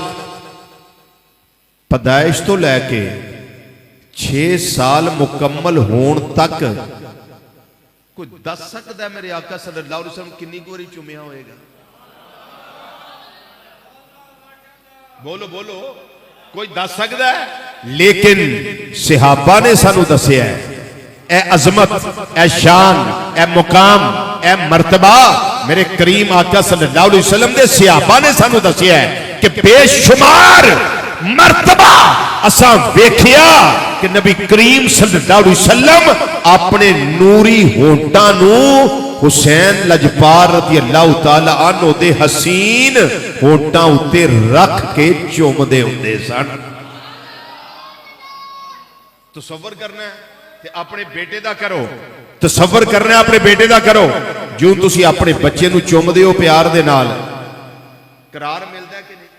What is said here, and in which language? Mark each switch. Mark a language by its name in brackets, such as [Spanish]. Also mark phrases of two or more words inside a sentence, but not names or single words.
[Punjabi] ਪੈਦਾਇਸ਼ ਤੋ ਲੈਕੇ 6 ਸਾਲ ਮੁਕੰਮਲ ਹੋਣੇ ਤਕ ਕੋਈ ਦਸ ਸਕਤਾ ਹੈ ਮੇਰੇ ਆਕਾ [Arabic] صلى الله عليه وسلم [Punjabi] ਕਿਤਨੀ ਬਾਰੀ ਚੁੰਮਿਆ ਹੋਏਗਾ? ਬੋਲੋ ਬੋਲੋ, ਕੋਈ ਦਸ ਸਕਤਾ ਹੈ? ਲੇਕਿਨ ਸਹਾਬਾ ਨੇ ਸਾਨੂੰ ਦੱਸਿਆ ਹੈ ਏ ਅਜ਼ਮਤ, ਏ ਸ਼ਾਨ, ਏ ਮੁਕਾਮ, ਏ ਮਰਤਬਾ ਮੇਰੇ ਕਰੀਮ ਆਕਾ [Arabic] صلى الله عليه وسلم [Punjabi] ਦੇ ਸਹਾਬਾ ਨੇ ਸਾਨੂੰ ਦੱਸਿਆ ਹੈ ਕਿ ਬੇਸ਼ੁਮਾਰ ਮਰਤਬਾ ਅਸਾਂ ਵੇਖਿਆ ਕਿ ਨਬੀ ਕਰੀਮ [Arabic] صلى الله عليه وسلم [Punjabi] ਅਪਣੇ ਨੂਰੀ ਹੋਂਠਾਂ ਨੂੰ ਹੁਸੈਨ ਲਜਪਾਲ [Arabic] رضي الله تعالى عنه [Punjabi] ਦੇ ਹਸੀਨ ਹੋਂਠਾਂ ਉੱਤੇ ਰੱਖ ਕੇ ਚੁੰਮਦੇ ਹੁੰਦੇ ਸਨ। ਤਸੱਵੁਰ ਕਰਨਾ ਹੈ ਤੇ ਅਪਣੇ ਬੇਟੇ ਦਾ ਕਰੋ, ਤਸੱਵੁਰ ਕਰਨਾ ਹੈ ਅਪਣੇ ਬੇਟੇ ਦਾ ਕਰੋ। ਜੋ ਤੁਸੀਂ ਅਪਣੇ ਬੱਚੇ ਨੂੰ ਚੁੰਮਦੇ ਹੋ ਪਿਆਰ ਦੇ ਨਾਲ, ਕਰਾਰ ਮਿਲਦਾ ਹੈ ਕਿ ਨਹੀਂ?